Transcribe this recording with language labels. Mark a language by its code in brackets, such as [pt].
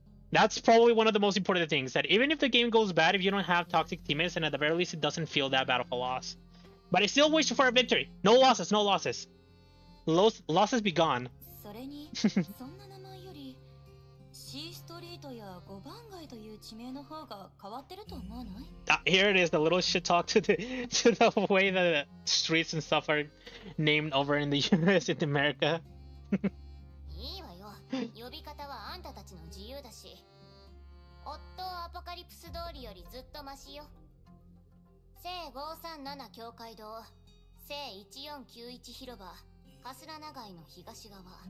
[en] That's probably one of the most important things, that even if the game goes bad, if you don't have toxic teammates, and at the very least it doesn't feel that bad of a loss. But I still wish for a victory. No losses. Losses be gone. [ja] それにそんな名前より C ストリートや五番街という地名の方が変わってると思わない？ [en] Here it is, the little shit talk to the way the streets and stuff are named over in the US in America. [ja] いいわよ。呼び方はあんたたちの自由だし。オットーアポカリプス通りよりずっとマシよ。聖537教会堂、聖1491広場。春日長井の東側。